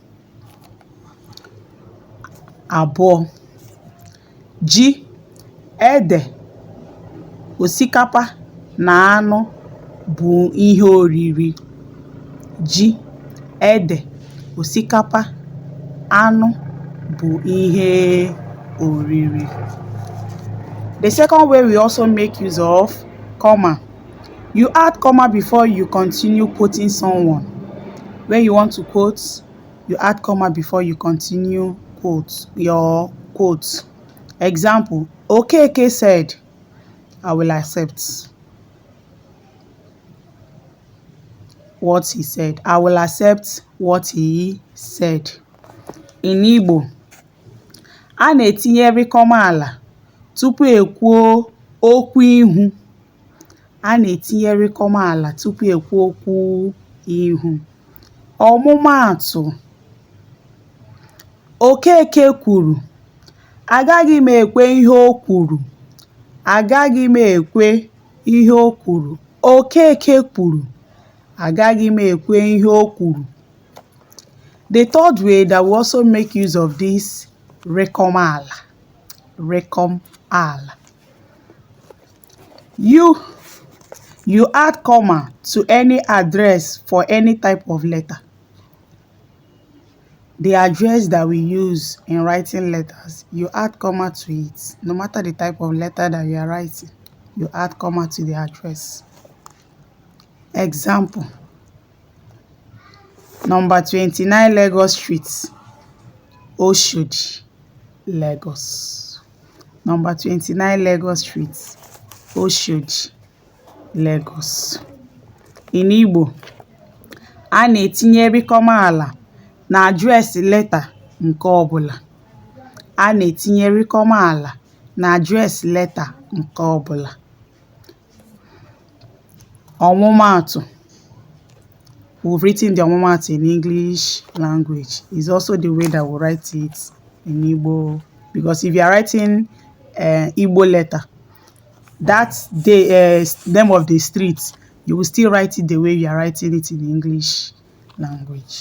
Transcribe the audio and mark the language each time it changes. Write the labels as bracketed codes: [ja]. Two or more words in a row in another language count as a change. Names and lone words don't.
[ig] Abụọ, ji, ede, osikapa na anụ bụ ihe oriri. Ji, ede, osikapa, anụ bụ ihe oriri. [en] The second way we also make use of comma. You add comma before you continue quoting someone. When you want to quote, you add comma before you continue your quote. Example: Okeke said, I will accept what he said. I will accept what he said. In Igbo, [ig] a na-etinyere comma ala tupu ekwuo okwu ihu. A na-etinyere comma ala tupu ekwuo okwu ihu. Ọmụmaatụ: Okeke kwuru, agaghị m ekwe ihe o kwuru. Agaghị m ekwe ihe o kwuru. Okeke kwuru, agaghị m ekwe ihe o kwuru. [en] The third way that we also make use of this recom ala. You add comma to any address for any type of letter. The address that we use in writing letters, you add comma to it. No matter the type of letter that you are writing, you add comma to the address. Example: number 29 Lagos Street, Oshodi, Lagos. Number 29 Lagos Street, Oshodi, Lagos. In Igbo, [ig] a na-etinyere comma ala na adreesị leta nke ọbụla. A na-etinyere comma ala na adreesị leta nke ọbụla. Ọmụmaatụ. [en] We've written the ọmụmaatụ in English language. It's also the way that we write it in Igbo. Because if you are writing Igbo letter, that's the name of the street, you will still write it the way you are writing it in English language.